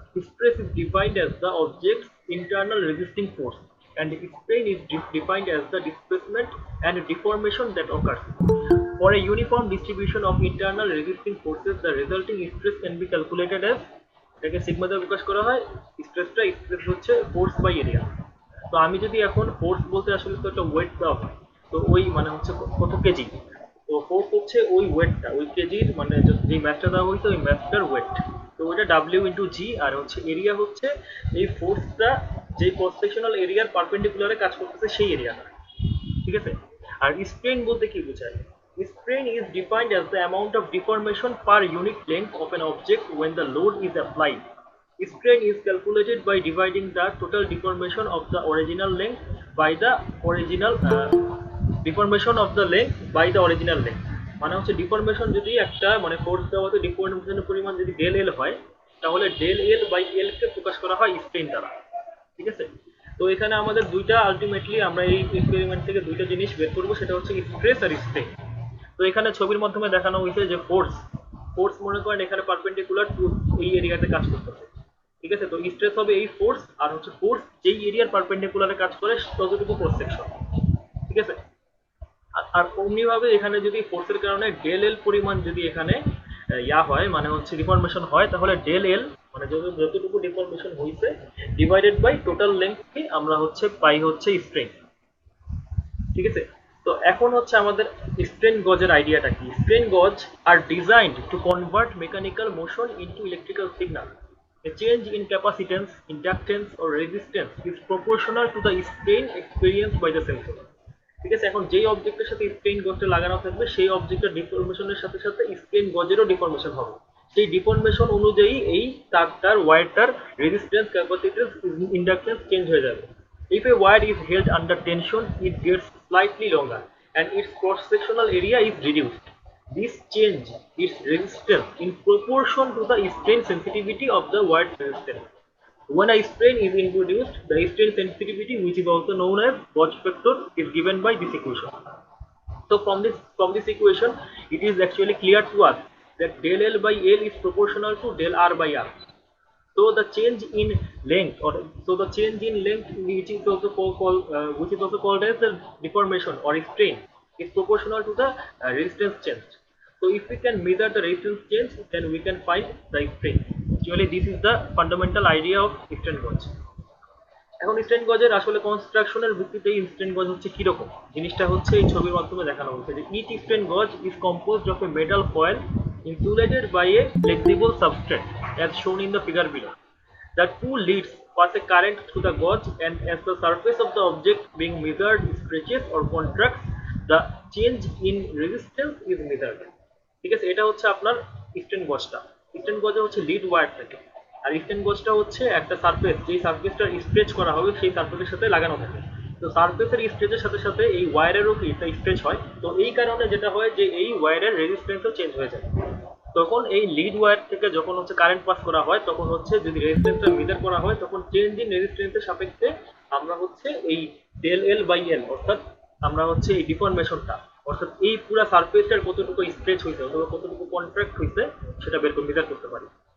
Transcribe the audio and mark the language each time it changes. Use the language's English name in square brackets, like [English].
[English] Stress is defined as the object's internal resisting force and strain is defined as the displacement and deformation that occurs. For a uniform distribution of internal resisting forces, the resulting stress can be calculated as, [Bangla] এটাকে sigma দিয়ে প্রকাশ করা হয়। Stress হচ্ছে force by area. তো আমি যদি এখন force বলতে আসলে তো একটা ওয়েট দেওয়া হয়, তো ওই মানে হচ্ছে কত কেজি, তো ফোর্স হচ্ছে ওই ওয়েটটা, ওই কেজির মানে যে ম্যাথটা দেওয়া হয়েছে ওই ম্যাথটার ওয়েট। তো ওইটা ডাব্লিউ ইন্টু জি, আর হচ্ছে এরিয়া হচ্ছে এই ফোর্সটা যে ক্রস সেকশনাল এরিয়ার পারপেন্ডিকুলারে কাজ করতেছে সেই এরিয়াটা। ঠিক আছে, আর স্ট্রেন বলতে কি বোঝায়? [English] Strain is defined as the amount of deformation per unit length of an object when the load is applied. Strain is calculated by dividing the total deformation of the original length by the original deformation of the length by the original length. [Bangla] মানে হচ্ছে deformation যদি একটা মানে force দেওয়া হতো, ডিফরমেশনের পরিমাণ যদি del এল হয় তাহলে ডেল এল বাই এল কে প্রকাশ করা হয় স্ট্রেন দ্বারা। ঠিক আছে, তো এখানে আমাদের দুইটা আলটিমেটলি আমরা এই এক্সপেরিমেন্ট থেকে দুইটা জিনিস বের করবো, সেটা হচ্ছে স্ট্রেস আর স্ট্রেন। তো এখানে ছবির মাধ্যমে দেখানো হয়েছে যে ফোর্স মনে করেন এখানে পারপেন্ডিকুলার টু এই এরিয়াতে কাজ করতেছে। ঠিক আছে, তো স্ট্রেস হবে এই ফোর্স, আর হচ্ছে ফোর্স যেই এরিয়ার পারপেন্ডিকুলারে কাজ করে ততটুকু ক্রস সেকশন। ঠিক আছে, আর অমনি ভাবে এখানে যদি ফোর্সের কারণে ডেল এল পরিমাণ যদি এখানে ইয়া হয় মানে হচ্ছে ডিফরমেশন হয়, তাহলে ডেল এল মানে যতটুকু ডিফরমেশন হয়েছে ডিভাইডেড বাই টোটাল লেন্থকে আমরা হচ্ছে পাই হচ্ছে স্ট্রেন। ঠিক আছে, তো এখন হচ্ছে আমাদের স্ট্রেন গজের আইডিয়াটা কি? [English] Strain gauge are designed to convert mechanical motion into electrical signal. A change in capacitance, inductance or resistance is proportional to the strain experienced by the sensor. [Bangla] ঠিক আছে, এখন যেই অবজেক্টের সাথে স্ট্রেন গজটা লাগানো থাকবে সেই অবজেক্টের ডিফরমেশনের সাথে সাথে স্ট্রেন গজেরও ডিফরমেশন হবে। সেই ডিফরমেশন অনুযায়ী এই তারটার ওয়্যারটার রেজিস্ট্যান্স, ক্যাপাসিট্যান্স, ইন্ডাকট্যান্স চেঞ্জ হয়ে যাবে। [English] If a wire is held under tension, it gets slightly longer and its cross-sectional area is reduced. This change its resistance in proportion to the strain sensitivity of the wire's resistance. When a strain is introduced, the strain sensitivity, which is also known as Gauge factor, is given by this equation. So from this equation, it is actually clear to us that del L by L is proportional to del R by R. So the change in length, or so the change in length, which is also called as the deformation or strain, is proportional to the resistance change. So if we can measure the resistance change, then we can find the strain. Actually, this is the fundamental idea of strain gauge. [Bangla] এখন strain গজের আসলে কনস্ট্রাকশনের ভিত্তিতে strain gauge হচ্ছে কিরকম জিনিসটা হচ্ছে এই ছবির মাধ্যমে দেখানো হচ্ছে যে [English] Each strain gauge is composed of a metal foil insulated by a flexible substrate as shown in the figure below. The two leads pass a current through the gauge, and as the surface of the object being measured stretches or contracts, the change in resistance is measured. [Bangla] ঠিক আছে, এটা হচ্ছে আপনার স্টেন গজটা। স্টেন গজে হচ্ছে lead wire থাকে, আর স্টেন গজটা হচ্ছে একটা সারফেস, যেই সারফেসটা স্ট্রেচ করা হবে সেই সারফেসের সাথে লাগানো থাকে। তো সারফেসের স্ট্রেচের সাথে সাথে এই ওয়্যারেরও কি একটা স্ট্রেচ হয়, তো এই কারণে যেটা হয় যে এই ওয়্যারের রেজিস্ট্যান্সও চেঞ্জ হয়ে যায়। তখন এই লিড ওয়্যার থেকে যখন হচ্ছে কারেন্ট পাস করা হয়, তখন হচ্ছে যদি রেজিস্ট্যান্সটা মেজার করা হয়, তখন চেঞ্জ ইন রেজিস্ট্যান্সের সাপেক্ষে আমরা হচ্ছে এই ডেল এল বাই এল, অর্থাৎ আমরা হচ্ছে এই ডিফরমেশনটা, অর্থাৎ এই পুরো সারফেসটার কতটুকু স্ট্রেচ হয়েছে অথবা কতটুকু কন্ট্রাক্ট হয়েছে সেটা মেজার করতে পারি।